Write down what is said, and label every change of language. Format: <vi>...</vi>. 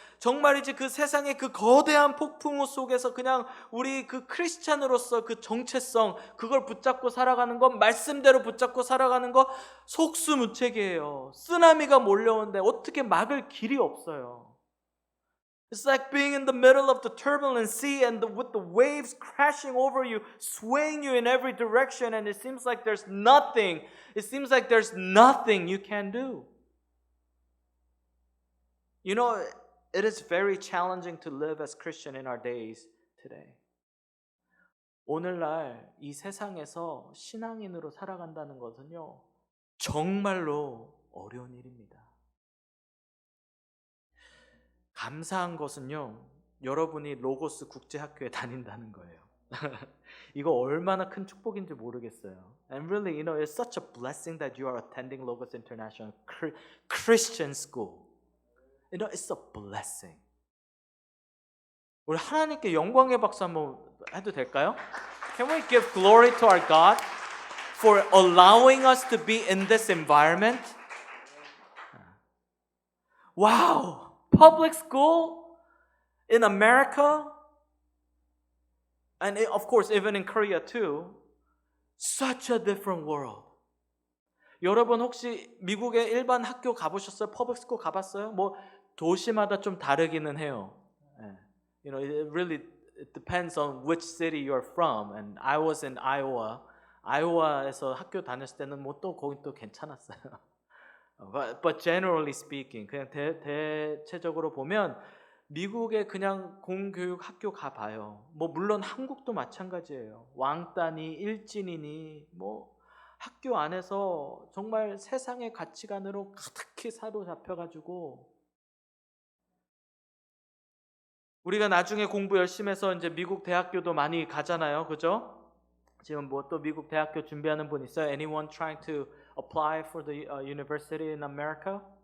<ko>정말이지 그 세상의 그 거대한 폭풍우 속에서 그냥 우리 그 크리스찬으로서 그 정체성 그걸 붙잡고 살아가는 것, 말씀대로 붙잡고 살아가는 것 속수무책이에요. 쓰나미가 몰려오는데 어떻게 막을 길이 없어요.</ko> <en>It's like being in the middle of the turbulent sea and with the waves crashing over you, swaying you in every direction, and it seems like there's nothing you can do. You know, it is very challenging to live as Christian in our days today.</en> <ko>오늘날 이 세상에서 신앙인으로 살아간다는 것은요, 정말로 어려운 일입니다. 감사한 것은요, 여러분이 로고스 국제학교에 다닌다는 거예요. 이거 얼마나 큰 축복인지 모르겠어요.</ko> <en>And really, it's such a blessing that you are attending Logos International Christian School. It's a blessing.</en> <ko>우리 하나님께 영광의 박수 한번 해도 될까요?</ko> <en>Can we give glory to our God for allowing us to be in this environment? Wow! Public school in America, and of course even in Korea too, such a different world.</en> <ko>여러분 혹시 미국의 일반 학교 가보셨어요? Public school 가봤어요? 뭐 도시마다 좀 다르기는 해요.</ko> <en>It really depends on which city you're from. And I was in Iowa.</en> <ko>아이오와에서 학교 다녔을 때는 뭐 또 거긴 또 괜찮았어요.</ko> <en>But generally speaking,</en> <ko>그냥 대체적으로 보면 미국의 그냥 공교육 학교 가봐요. 뭐 물론 한국도 마찬가지예요. 왕따니 일진이니 뭐 학교 안에서 정말 세상의 가치관으로 가득히 사로잡혀가지고 우리가 나중에 공부 열심히 해서 이제 미국 대학교도 많이 가잖아요, 그죠? 지금 뭐 또 미국 대학교 준비하는 분 있어요?</ko> <en>Anyone trying to apply for the university in America?</en>